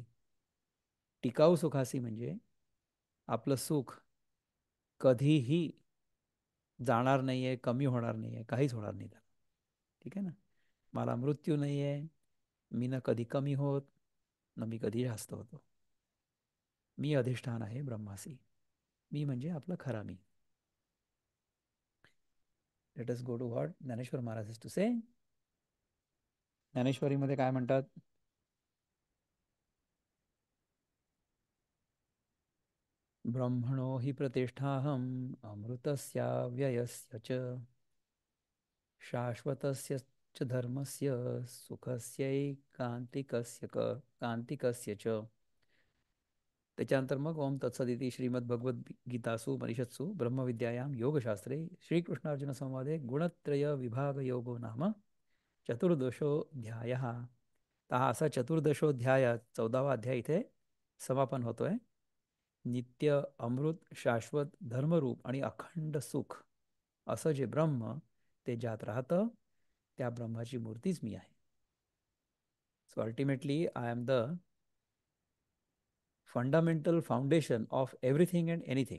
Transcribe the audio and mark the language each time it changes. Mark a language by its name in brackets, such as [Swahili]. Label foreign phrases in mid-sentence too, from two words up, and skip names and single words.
[Marathi] टिकाऊ सुखासी म्हणजे आपलं सुख कधीही जाणार नाही आहे, कमी होणार नाही आहे, काहीच होणार नाही त्याला. ठीक आहे ना. मला मृत्यू नाही आहे, मी न कधी कमी होत न मी कधी जास्त होतो. मी अधिष्ठान आहे ब्रह्मासी. मी म्हणजे आपला खरा मी. [English] Let us go to what ज्ञानेश्वर महाराज is to say. [Marathi] ज्ञानेश्वरीमध्ये काय म्हणतात? [Sanskrit] ब्रह्मणो हि प्रतिष्ठाहम अमृतस्याव्ययस्य च शाश्वतस्य च धर्मस्य सुखस्यैकान्तिकस्य कान्तिकस्य च. [Marathi] त्याच्यानंतर मग [Sanskrit] ओम तत्सदिती श्रीमद्भगवद्गीतासु उपनिषत्सु ब्रह्मविद्यायां योगशास्त्रे श्रीकृष्णार्जुन संवादे गुणत्रय विभाग योगो नाम चतुर्दशोऽध्यायः. [Marathi] तर हा असा चतुर्दशोध्याय 14वा अध्याय इथे समापन होतोय. नित्य अमृत शाश्वत धर्मरूप आणि अखंड सुख असं जे ब्रह्म ते ज्यात राहतं त्या ब्रह्माची मूर्तीच मी आहे. [English] So ultimately I am the fundamental foundation of everything and anything.